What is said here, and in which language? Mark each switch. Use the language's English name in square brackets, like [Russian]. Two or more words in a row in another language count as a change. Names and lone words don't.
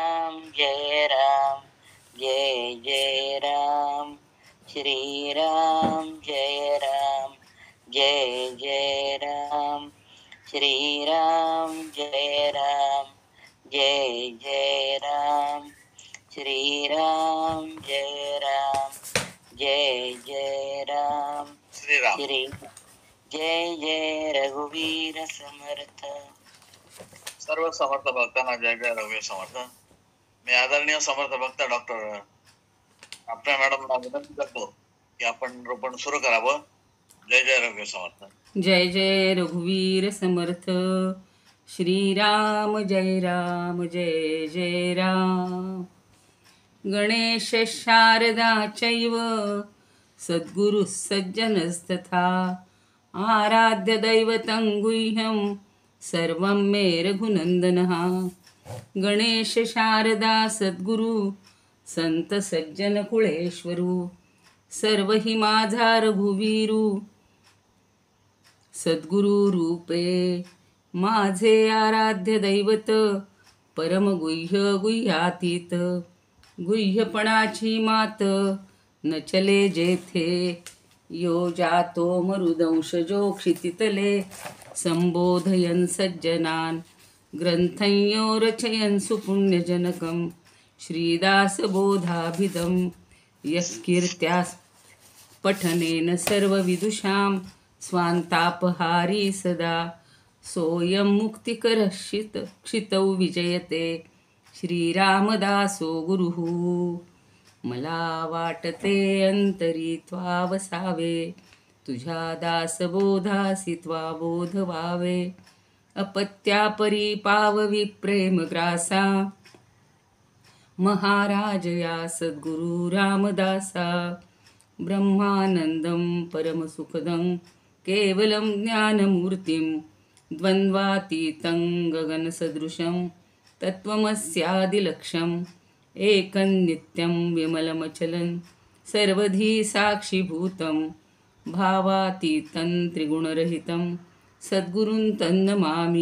[Marathi] जय राम जय जय राम श्रीराम जय राम जय जय राम श्रीराम जय राम जय जय राम श्रीराम जय राम जय जय राम श्रीराम श्री जय जय रघुवीर समर्थ. सर्व समर्थ भक्तांना जय जय रघुवीर समर्थ. मी आदरणीय समर्थ भक्त डॉक्टर आपल्या मॅडमला विनंती करतो की आपण रोपण सुरू करावं. जय जय रघुवीर समर्थ. जय जय रघुवीर समर्थ. श्रीराम जय राम जय जय राम. [Sanskrit] गणेश शारदा चैव सद्गुरुः सज्जनस्तथा आराध्य दैवतं गुह्यं सर्वं मे रघुनंदनः. [Marathi] गणेश शारदा सद्गुरु संत सज्जन कुळेश्वरू सर्व हि माझा रघुवीरू. सद्गुरु रूपे माझे आराध्य दैवत परम गुह्य गुह्यातीत. गुह्यपणाची मात न चले जेथे [Sanskrit] यो जातो मरुदंशजो क्षितितले. संबोधयन् सज्जनान् ग्रंथयो रचयन् सुपुण्यजनकं श्रीदासबोधाभिधं यस्कीर्त्या पठनेन सर्वविदुषां स्वान्तापहारी सदा. सोऽयं मुक्तिकरः क्षितौ विजयते श्रीरामदासो गुरुः. [Marathi] मला वाटते अंतरी त्वा वसावे तुझ्या दासबोधासी त्वा बोध व्हावे. अपत्यापरी पाववी प्रेमग्रासा महाराज या सद्गुरु रामदासा. [Sanskrit] ब्रह्मानंदं परमसुखदं केवलं ज्ञानमूर्तिं द्वन्द्वातीतं गगनसदृशं तत्त्वमस्यादिलक्ष्यम्. एकं नित्यं विमलमचलं सर्वधी साक्षीभूतं भावातीतं त्रिगुणरहितं सद्गुरुं तन्नमामि.